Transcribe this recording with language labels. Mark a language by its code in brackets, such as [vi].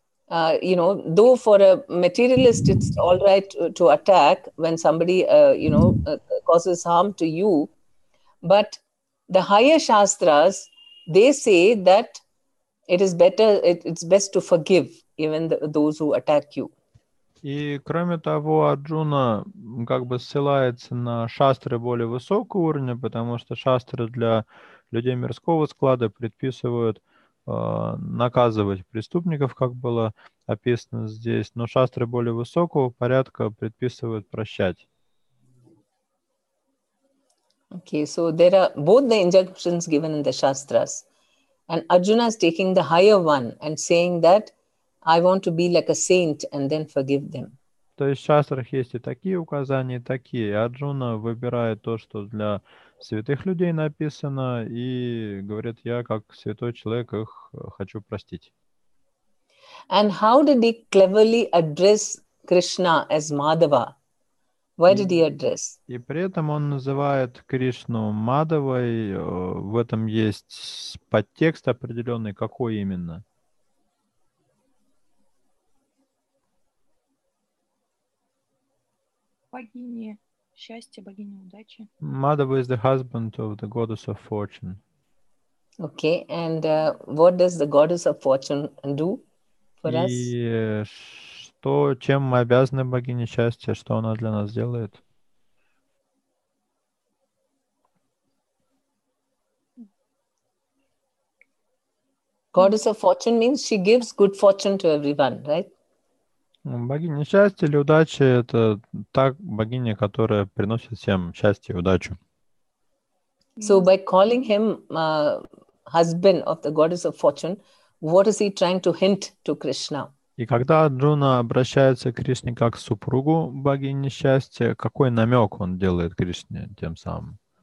[en] Though for a materialist, it's all right to attack when somebody, causes harm to you. But the higher shastras, they say that it is better, it's best to forgive even those who attack you. [ru] И кроме того, Арджуна как бы ссылается на шастры более высокого уровня, потому что шастры для людей мирского склада предписывают наказывать преступников, как было описано здесь, но шастры более высокого порядка предписывают прощать. [en] Okay, so there are both the injunctions given in the Shastras. And Arjuna is taking the higher one and saying that I want to be like a saint and then forgive them. [ru] То есть в шастрах есть и такие указания, и такие. И Арджуна выбирает то, что для святых людей написано, и говорит, я как святой человек их хочу простить. [en] And how did he cleverly address Krishna as Madhava? Why did he address? [ru] И при этом он называет Кришну Мадавой. В этом есть подтекст определенный. Какой именно? Богиня счастья, богиня удачи. [en] Madhava is the husband of the goddess of fortune. Okay, and what does the goddess of fortune do for us? [ru] И чем мы обязаны богине счастья, что она для нас делает? [en] Goddess of fortune means she gives good fortune to everyone, right? [ru] Богиня счастья или удачи — это та богиня, которая приносит всем счастье и удачу. [en] So by calling him husband of the goddess of fortune, what is he trying to hint to Krishna? [ru] И когда Арджуна обращается к Кришне как к супругу богини счастья, какой намек он делает Кришне тем самым?